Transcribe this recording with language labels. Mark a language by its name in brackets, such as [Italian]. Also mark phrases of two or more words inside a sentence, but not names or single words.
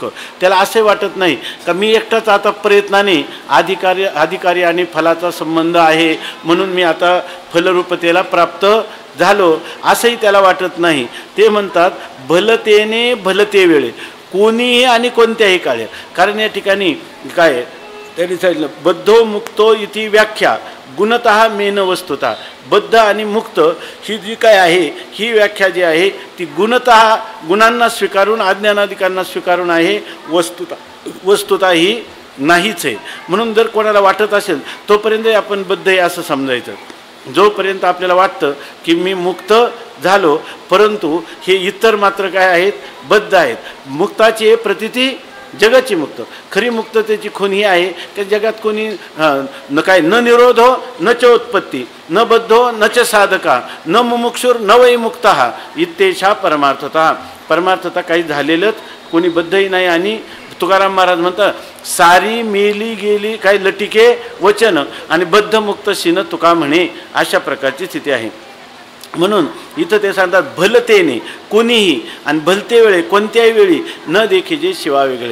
[Marathi] त्याला असे वाटत नाही का मी एकटाच आता प्रयत्नाने अधिकारी आणि फलाचा संबंध आहे म्हणून मी आता फलरूपतेला प्राप्त झालो, असंही त्याला वाटत नाही. ते म्हणतात भलतेने भलते वेळे, कोणीही आणि कोणत्याही काळे. कारण या ठिकाणी काय त्यांनी सांगितलं, [Sanskrit] बद्धो मुक्तो इति व्याख्या गुणतः मेन वस्तुतः. [Marathi] बद्ध आणि मुक्त ही जी काय आहे ही व्याख्या जी आहे ती गुणतः गुणांना स्वीकारून अज्ञानाधिकांना स्वीकारून आहे, वस्तुतः ही नाहीच आहे. म्हणून जर कोणाला वाटत असेल तोपर्यंत आपण बद्ध आहे असं समजायचं. जोपर्यंत आपल्याला वाटतं की मी मुक्त झालो, परंतु हे इतर मात्र काय आहेत? बद्ध आहेत. मुक्ताची प्रतीती जगाची मुक्त. खरी मुक्ततेची खूण ही आहे की जगात कोणी [Sanskrit] न काय न निरोधो न च उत्पत्ती न बद्धो न च साधका न मुमुक्षुर न वै मुक्तः इत्येषा परमार्थता. [Marathi] परमार्थता काही झालेलंच, कोणी बद्धही नाही. आणि तुकाराम महाराज म्हणतात सारी मेली गेली काय लटिके वचन आणि बद्ध मुक्त शिन तुका म्हणे, अशा प्रकारची स्थिती आहे. म्हणून इथं ते सांगतात भलतेने कोणीही आणि भलते वेळे कोणत्याही वेळी न देखीजे शिवा वेगळे.